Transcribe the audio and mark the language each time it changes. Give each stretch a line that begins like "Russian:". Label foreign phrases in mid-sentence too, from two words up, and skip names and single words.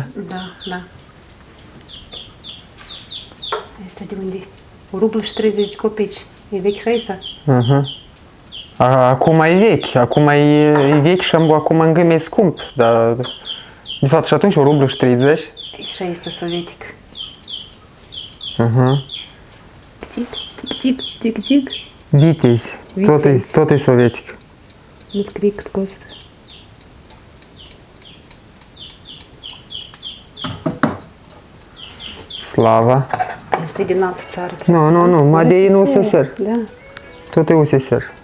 Romanian: Da, da. Asta de unde? 1 rublă și 30 de copeci. E vechi și asta? Acum e vechi, acum e vechi și acum încă mai scump, dar de fapt și atunci 1 rublu și 30. Aici și este sovietic. Uh-huh. Tic, tic, tic, tic, tic. Vitezi, tot e sovietic. Nu scrie cât costă. Slava. Asta e din altă țară. Nu, Madea e în USSR. Da. Tot e USSR.